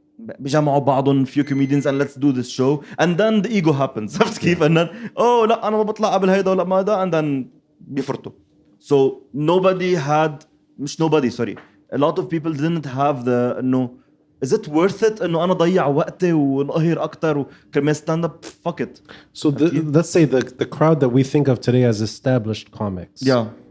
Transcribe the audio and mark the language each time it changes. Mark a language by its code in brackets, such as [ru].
[ar] بجمعوا بعضهم [en] few comedians and let's do this show and then the ego happens. [ar] عرفت كيف؟ [en] and then [ar] لا أنا ما بطلع قبل هيدا ولا ما هذا and then بيفرطوا. [en] So nobody had [ar] مش [en] nobody sorry a lot of people didn't have the إنه is it worth it [ar] إنه أنا ضيع وقتي ونقهر أكتر وكرمال [en] stand up fuck it. So let's say the crowd that we think of today as established comics. Yeah.